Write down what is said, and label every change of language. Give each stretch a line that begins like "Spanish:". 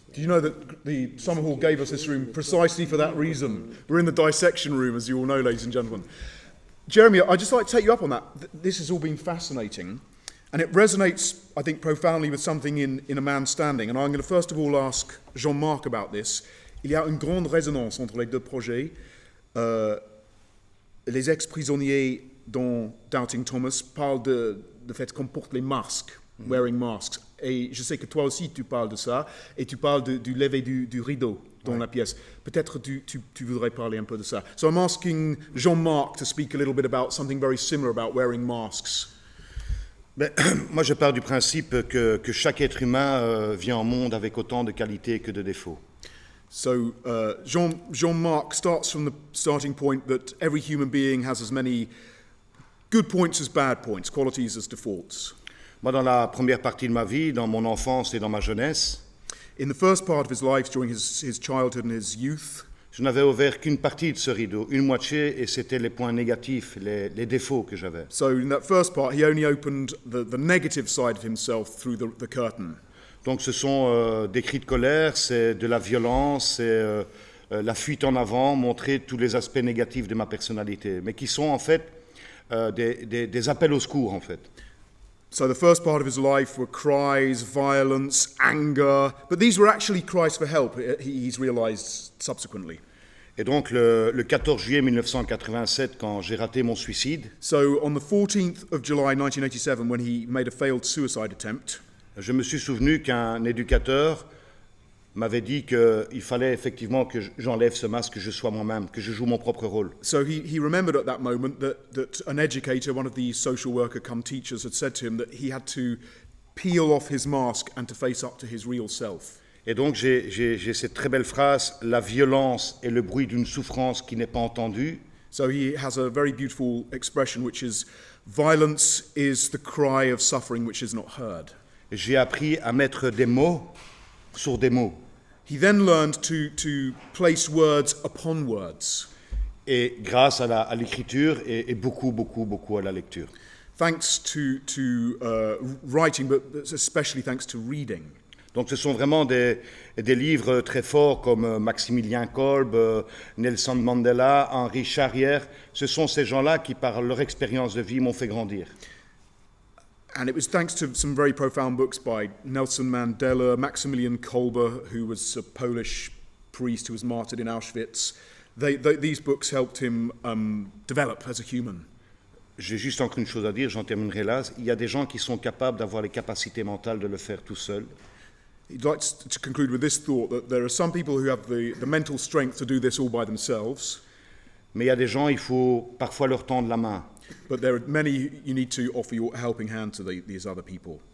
English: Do you know that the Summerhall gave us this room precisely for that reason? We're in the dissection room, as you all know, ladies and gentlemen. Jeremy, I'd just like to take you up on that. This has all been fascinating, and it resonates, I think, profoundly with something in A Man Standing. And I'm going to first of all ask Jean-Marc about this.
French: Il y a une grande résonance entre les deux projets. Les ex-prisonniers dans Doubting Thomas parlent de fait qu'on porte les masques,
English: wearing masks.
French: Et je sais que toi aussi tu parles de ça, et tu parles du lever du rideau dans la pièce. Peut-être tu voudrais parler un peu de ça.
English: So I'm asking Jean-Marc to speak a little bit about something very similar about wearing masks.
French: Ben, moi je pars du principe que chaque être humain vient au monde avec autant de qualités que de défauts.
English: So Jean-Marc starts from the starting point that every human being has as many good points as bad points, qualities as defaults.
French: Moi, dans la première partie de ma vie, dans mon enfance et dans ma jeunesse,
English: in the first part of his life, during his childhood and his youth,
French: je n'avais ouvert qu'une partie de ce rideau, une moitié, et c'était les points négatifs, les défauts que j'avais.
English: So in that first part, he only opened the negative side of himself through the curtain.
French: Donc ce sont des cris de colère, c'est de la violence, c'est la fuite en avant, montrer tous les aspects négatifs de ma personnalité, mais qui sont en fait des appels au secours en fait.
English: So the first part of his life were cries, violence, anger, but these were actually cries for help, he's realized subsequently.
French: Et donc le 14 juillet 1987, quand j'ai raté mon suicide,
English: so on the 14th of July 1987, when he made a failed suicide attempt,
French: je me suis souvenu qu'un éducateur m'avait dit qu'il fallait effectivement que j'enlève ce masque, que je sois moi-même, que je joue mon propre rôle.
English: So he remembered at that moment that an educator, one of the social worker come teachers, had said to him that he had to peel off his mask and to face up to his real self.
French: Et donc j'ai cette très belle phrase, la violence est le bruit d'une souffrance qui n'est pas entendue.
English: So he has a very beautiful expression which is, violence is the cry of suffering which is not heard.
French: J'ai appris à mettre des mots sur des mots.
English: He then learned to place words upon words.
French: Et grâce à l'écriture et beaucoup à la lecture.
English: Thanks to writing, but especially thanks to reading.
French: Donc ce sont vraiment des livres très forts comme Maximilien Kolb, Nelson Mandela, Henri Charrière. Ce sont ces gens-là qui, par leur expérience de vie, m'ont fait grandir.
English: And it was thanks to some very profound books by Nelson Mandela, Maximilian Kolbe, who was a Polish priest who was martyred in Auschwitz. These books helped him develop as a human.
French: J'ai juste encore une chose à dire, j'en terminerai là. Il y a des gens qui sont capables d'avoir les capacités mentales de le faire tout seuls.
English: He'd like to conclude with this thought that there are some people who have the mental strength to do this all by themselves.
French: Mais il y a des gens, il faut parfois leur tendre la main.
English: But there are many you need to offer your helping hand to these other people.